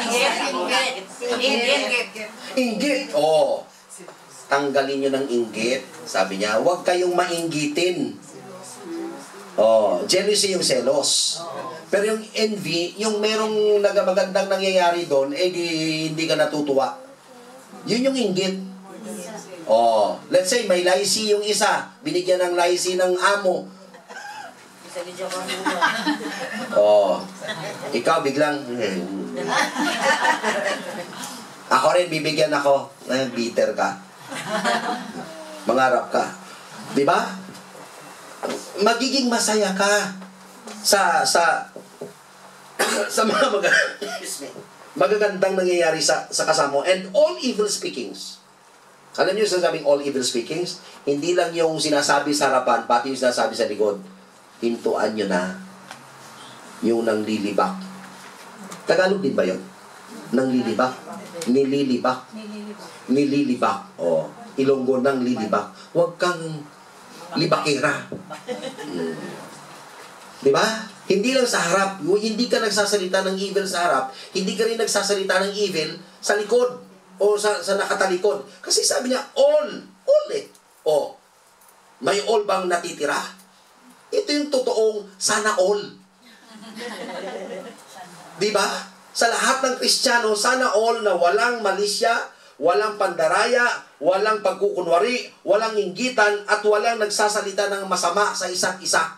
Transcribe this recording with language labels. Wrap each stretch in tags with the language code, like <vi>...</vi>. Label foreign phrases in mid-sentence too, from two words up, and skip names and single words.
<tl>Inggit. Oh. Tanggalin nyo ng inggit. Sabi niya, huwag kayong mainggitin. Oh, jealousy yung selos. Pero yung envy, yung merong magandang nangyayari doon, hindi ka natutuwa. Yun yung inggit. Oh, let's say may laisi yung isa, binigyan ng laisi ng amo. Oh, ikaw biglang ako rin bibigyan ako. Bitter ka. Mangarap ka. 'Di ba? Magiging masaya ka sa mga magagandang nangyayari sa kasama mo.</tl> <en>And all evil speakings.</en> <tl>Alam niyo sinasabing</tl> <en>all evil speakings?</en> <tl>Hindi lang yung sinasabi sa harapan, pati yung sinasabi sa likod. Hintuan nyo na yung nanglilibak. Tagalog din ba yun? Nanglilibak? Nililibak? Nililibak. O, Ilonggo ng lilibak. Huwag kang libakera. Diba? Hindi lang sa harap. Hindi ka nagsasalita ng evil sa harap. Hindi ka rin nagsasalita ng evil sa likod o sa nakatalikod. Kasi sabi niya, all eh. O, may all bang natitira? Ito yung totoong sana all. Diba? Sa lahat ng Kristiyano, sana all na walang malisya, walang pandaraya, walang pagkukunwari, walang inggitan, at walang nagsasalita ng masama sa isa't isa.</tl>